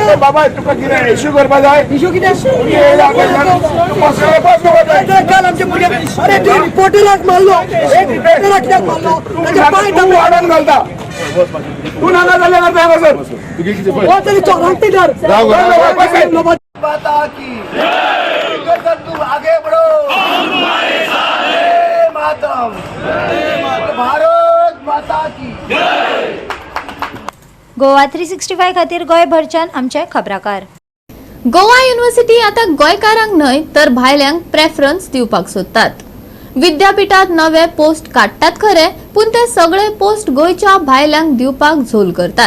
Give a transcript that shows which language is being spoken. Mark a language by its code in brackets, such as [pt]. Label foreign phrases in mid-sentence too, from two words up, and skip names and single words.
[kok] बाबा तुका कितें इश्यू करपा जाय? इशू कितें काल आमचे भुरगे अरे तूं रिपोर्टराक मारलो एक रिपोर्टराक कित्याक मारलो ताचे पांय तूं वाडोवन घालता. तूं नाका जाल्यार घालता हांगासर. हो तरी चोरांक ते धर [hi] माता की तू आगे बढ़ो मातरम भारत माता की. [kok] गोवा 365 खातीर गोंयभरच्यान आमचे खबराकार. गोवा युनिव्हर्सिटी आता गोंयकारांक न्हय तर भायल्यांक प्रेफरन्स दिवपाक सोदतात. विद्यापीठात नवे पोस्ट काडटात खरे, पूण ते सगळे पोस्ट गोंयच्या भायल्यांक दिवपाक झोल करतात.